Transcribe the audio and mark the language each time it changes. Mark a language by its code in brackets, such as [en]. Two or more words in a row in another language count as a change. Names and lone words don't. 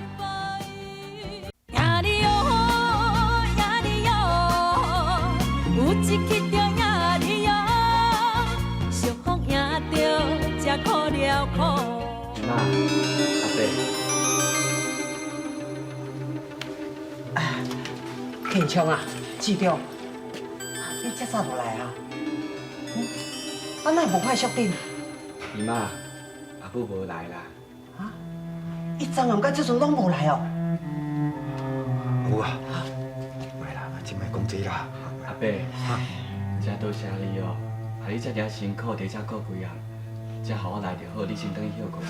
[nan] 呀哩哟，呀哩哟，有一去着呀哩哟，幸福赢着才苦了苦。姨妈，阿伯，建昌啊，志忠，你这早就来啊？哪无看淑珍？姨妈，阿母无来啦。啊？伊昨暗到这阵拢无来哦。有啊，袂啦，真莫讲这啦。阿伯，真多谢你哦，害你遮尔辛苦，伫遮过几暗，才互我来就好，你先等去休困。